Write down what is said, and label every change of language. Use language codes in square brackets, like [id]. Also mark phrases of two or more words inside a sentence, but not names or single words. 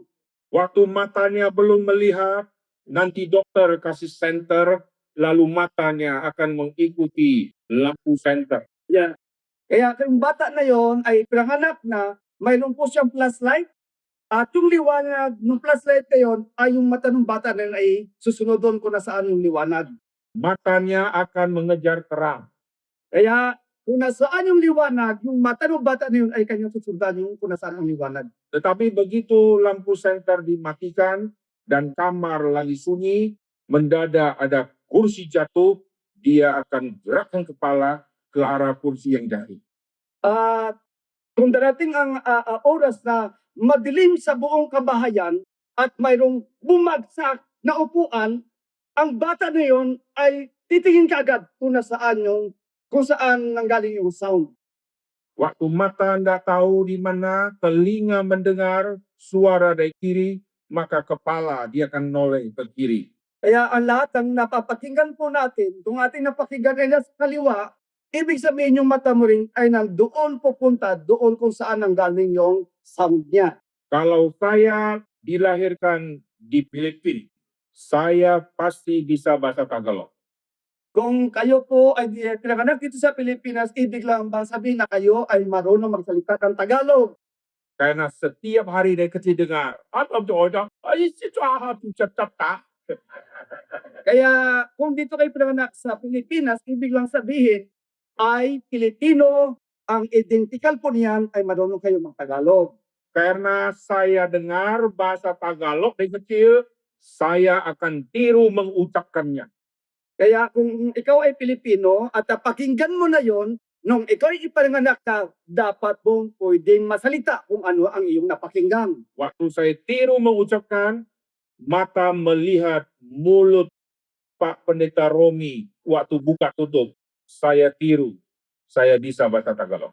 [id] Waktu matanya belum melihat, nanti dokter kasih senter, lalu matanya akan mengikuti lampu senter. Yeah. [tl] Kaya yung bata na yon ay pinanganak na, mayroon po siyang flashlight, at yung liwanag ng flashlight na yon ay yung mata ng bata na yun ay susunod doon kung nasaan yung liwanag. [id] Matanya akan mengejar terang. [tl] Kaya kung nasaan yung liwanag, yung mata ng bata na yun ay kanyang susundan yung kung nasaan ang liwanag. [id] Tetapi begitu lampu senter dimatikan dan kamar lagi sunyi, mendadak ada kursi jatuh, dia akan gerakkan kepala ke arah kursi yang jatuh. [tl] At kung darating ang oras na madilim sa buong kabahayan at mayroong bumagsak na upuan, ang bata na yon ay titingin kaagad kung nasaan yung kung saan nanggaling yung sound. [id] Waktu mata tidak tahu di mana, telinga mendengar suara dari kiri, maka kepala dia akan noleh ke kiri. [tl] Kaya ang lahat ng napapakinggan po natin, kung ating napakinggan ay nasa kaliwa, ibig sabihin yung mata mo rin ay nandoon pupunta, doon kung saan nanggaling yung sound niya. [id] Kalau saya dilahirkan di Filipina, saya pasti bisa bahasa Tagalog. [tl] Kung kayo po ay pinanganak dito sa Pilipinas, ibig lang bang sabihin na kayo ay marunong magsalita ng Tagalog? [id] Karena setiap hari dari kecil dengar, apa betul? [tl] Kaya kung dito kayo pinanganak sa Pilipinas, ibig lang sabihin ay Pilipino, ang identical po niyan ay marunong kayo mag-Tagalog. [id] Karena saya dengar bahasa Tagalog dari kecil, saya akan tiru mengucapkannya. [tl] Kaya kung ikaw ay Pilipino at pakinggan mo na yon, nung ikaw ay ipanganak ka, dapat mong pwedeng masalita kung ano ang iyong napakinggan. [id] Waktu saya tiru mengucapkan, mata melihat mulut Pak Pendeta Romi waktu buka tutup, saya tiru, saya bisa bahasa Tagalog.